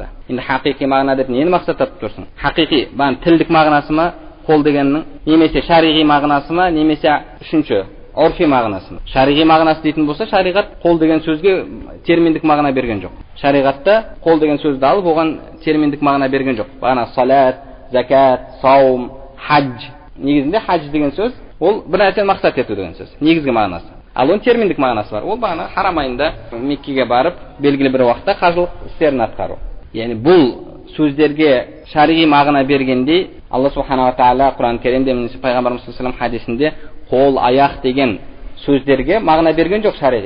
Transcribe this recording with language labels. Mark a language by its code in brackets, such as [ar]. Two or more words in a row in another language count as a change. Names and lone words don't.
[kk] Енді хақиқи мағына деп нені мақсаттап тұрсың? Хақиқи, тілдік мағынасы ма, қол дегеннің, немесе шариғи мағынасы ма, немесе үшінші урфи мағынасы ма? Шариғи мағынасы дейтін болса, шариғат қол деген сөзге терминдік мағына берген жоқ. Шариғатта қол деген сөзді алып, оған терминдік мағына берген жоқ. Бағана салат, закат, саум, хадж. Негізінде хадж деген сөз ол бір нәрсені мақсат ету деген сөз. Негізгі мағынасы. Ал оның терминдік мағынасы бар. Ол бағана харам айында Меккеге барып, белгілі бір уақытта қажылық істерін атқару. Яғни бұл сөздерге шариғи мағына бергенде Алла субханала тағала Құран Кәрімде, немесе пайғамбарымыз [ar] صلى الله عليه وسلم [kk] хадисінде қол, аяқ деген сөздерге мағына берген жоқ шариғи.